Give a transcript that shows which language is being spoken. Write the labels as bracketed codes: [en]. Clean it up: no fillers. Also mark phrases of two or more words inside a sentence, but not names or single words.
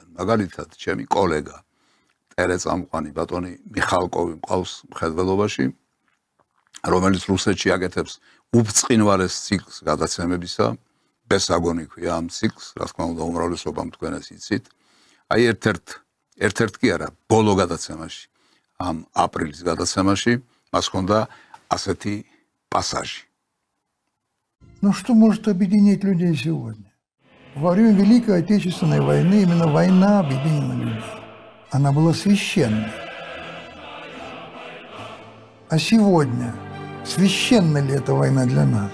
[ka] მაგალითად, ჩემი კოლეგა ტელეწამყვანი ბატონი მიხალკოვი მყავს მხედველობაში, რომელიც რუსეთში აკეთებს უბწყინვალეს ციკლს გადაცემებისა, ბესაგონი ქვია ამ ციკლს, რა თქმა უნდა, უმრავლესობამ თქვენ ეს იცით. აი ერთ-ერთ კი არა, ბოლო გადაცემაში, ამ აპრილის გადაცემაში, მას ჰქონდა ასეთი пассажи. [ru] Ну что может объединить людей сегодня? Во время Великой Отечественной войны именно война объединила людей. Она была священной. А сегодня священна ли эта война для нас?